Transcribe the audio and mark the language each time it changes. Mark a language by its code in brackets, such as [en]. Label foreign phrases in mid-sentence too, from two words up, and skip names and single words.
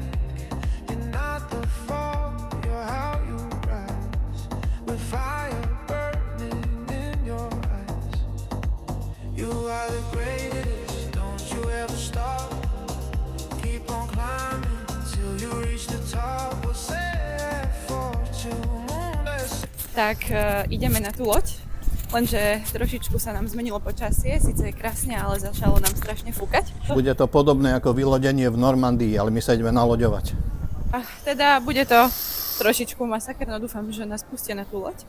[en] You're not the fall, you're how you rise, with fire burning in your eyes. You are the greatest, don't you ever stop. Keep on climbing till you reach the top. We'll set fortune, moonless. [sk] Tak ideme na tú loď, lenže trošičku sa nám zmenilo počasie, síce je krásne, ale začalo nám strašne fúkať. Bude to podobné ako vylodenie v Normandii, ale my sa ideme naloďovať. A teda bude to trošičku masaker, no dúfam, že nás pustia na tú loď.